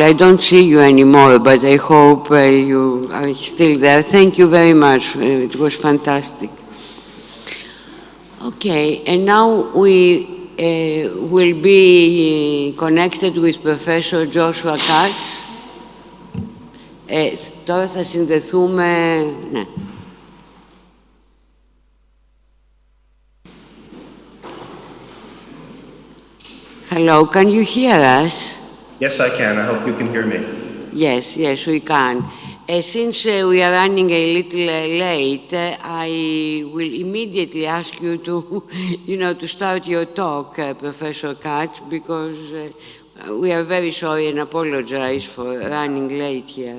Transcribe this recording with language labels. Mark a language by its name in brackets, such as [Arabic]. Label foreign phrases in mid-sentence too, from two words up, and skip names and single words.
[English] I don't see you anymore, but I hope you are still there. Thank you very much. It was fantastic. Okay, and now we will be connected with Professor Joshua Katz. [Greek] Τώρα θα συνδεθούμε... Ναι. [English] Hello, can you hear us? Yes, I can. I hope you can hear me. Yes, we can. Since we are running a little late, I will immediately ask you to, to start your talk, Professor Katz, because we are very sorry and apologize for running late here.